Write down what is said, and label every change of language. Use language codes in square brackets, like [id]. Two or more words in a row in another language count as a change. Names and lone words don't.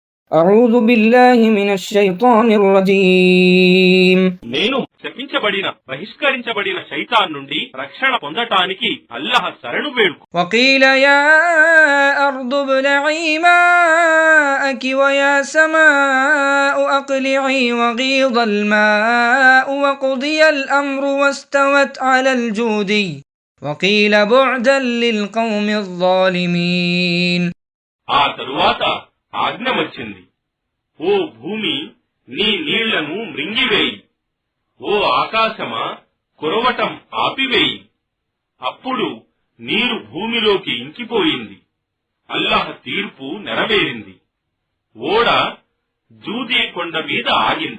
[ar] أعوذ بالله من الشيطان الرجيم [te] నేను శపించబడిన బహిష్కరించబడిన శైతాన్ నుండి రక్షణ పొందటానికి అల్లాహ్ శరణు వేడుకు. [ar] وقيل يا أرض ابلعي ماءك ويا سماء أقلعي وغيض الماء وقضي الأمر واستوت على الجودي وقيل بعدا للقوم الظالمين. [te] ఆ తరువాత ఆజ్ఞ వచ్చింది, ఓ భూమి నీ నీళ్లను మృంగివేయి, ఓ ఆకాశమా కురవటం ఆపివేయి. అప్పుడు నీరు భూమిలోకి ఇంకిపోయింది. అల్లాహ్ తీర్పు నెరవేరింది. ఓడ జూదీ కొండ మీద ఆగింది.